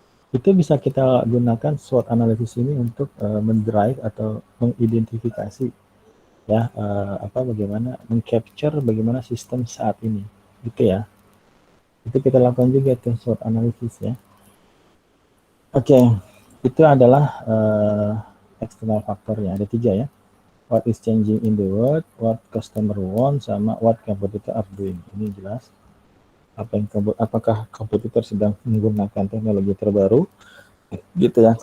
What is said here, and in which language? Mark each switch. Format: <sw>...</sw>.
<id>Itu bisa kita gunakan SWOT analysis ini untuk mendrive atau mengidentifikasi ya, bagaimana mengcapture bagaimana sistem saat ini, gitu ya. Itu kita lakukan juga tuh SWOT analysis ya. Oke, itu adalah external factor-nya, ada 3 ya.</id> <en>What is changing in the world, what customer want, sama what competitor are doing.</en> <id>Ini jelas. Apakah kompetitor sedang menggunakan teknologi terbaru, gitu ya.</id>